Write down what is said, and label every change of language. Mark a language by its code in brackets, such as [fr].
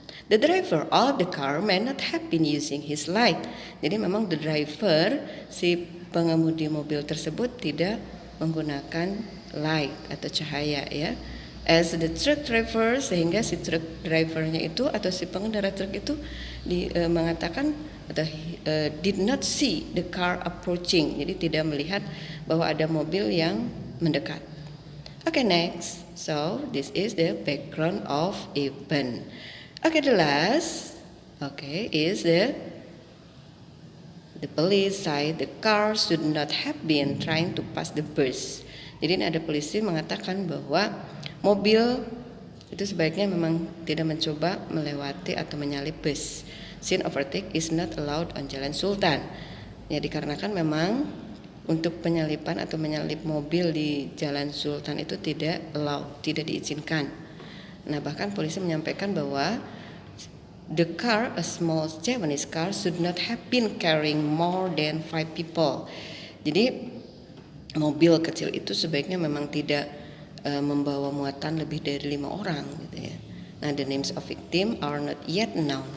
[en] The driver of the car may not have been using his light. [id] Jadi memang [en] the driver, [id] si pengemudi mobil tersebut tidak menggunakan light atau cahaya ya. [en] As the truck driver, [id] sehingga si truck drivernya itu atau si pengendara truk itu mengatakan atau [en] did not see the car approaching. [id] Jadi tidak melihat bahwa ada mobil yang mendekat. [en] Okay, next. So this is the background of event. Okay, the last is the police say the car should not have been trying to pass the bus. [id] Jadi ini ada polisi mengatakan bahwa mobil itu sebaiknya memang tidak mencoba melewati atau menyalip bus. [en] Since overtake is not allowed on Jalan Sultan. [id] Ya dikarenakan memang untuk penyalipan atau menyalip mobil di Jalan Sultan itu tidak allowed, tidak diizinkan. Nah bahkan polisi menyampaikan bahwa [en] the car, a small Japanese car, should not have been carrying more than 5 people. [id] Jadi mobil kecil itu sebaiknya memang tidak membawa muatan lebih dari 5 orang gitu ya. [en] Nah the names of victim are not yet known.